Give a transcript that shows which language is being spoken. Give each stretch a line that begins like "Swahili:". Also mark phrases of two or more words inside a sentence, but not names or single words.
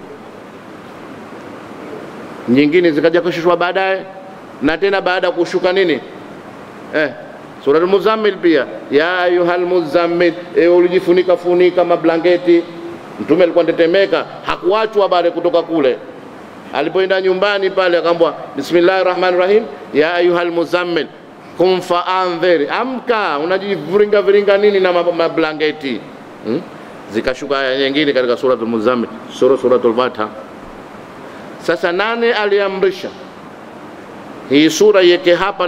Swahili: Nyingine zikaja kushushwa baadaye, na tena baada ya kushuka nini suratul Muzammil pia,
Arabic: يا أيها المزمل,
Swahili: ulijifunika funika mablanketi. Mtume alikuwa tetemeka, hakuachwa baada kutoka kule. Alipoenda nyumbani pale akaambiwa
Arabic: بسم الله الرحمن الرحيم, يا أيها المزمل قم فأنذر,
Swahili: amka, unajivuringa viringa nini na mablanketi. Zikashuka aya nyingine katika suratul Muzammil, suratul Fatiha. Sasa nani aliamrisha hii sura yeke hapa?